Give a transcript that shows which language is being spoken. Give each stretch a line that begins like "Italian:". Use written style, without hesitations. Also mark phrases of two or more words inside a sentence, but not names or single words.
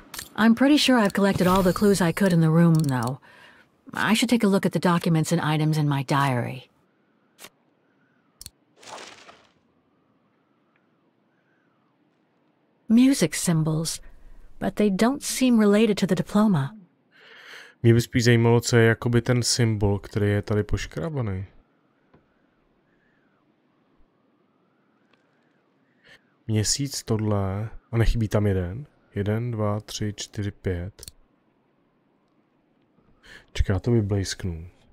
English: I'm pretty sure I've collected all the clues I could in the room, though. I should take a look at the documents and items in my diary. Music symbols, but they don't seem related to the diploma.
Czech: Mě by spíš zajímalo, co je jakoby ten symbol, který je tady poškrábaný. Měsíc tohle. A nechybí tam jeden. 1, 2, 3, 4, 5. Čeká, to vyblejsknu.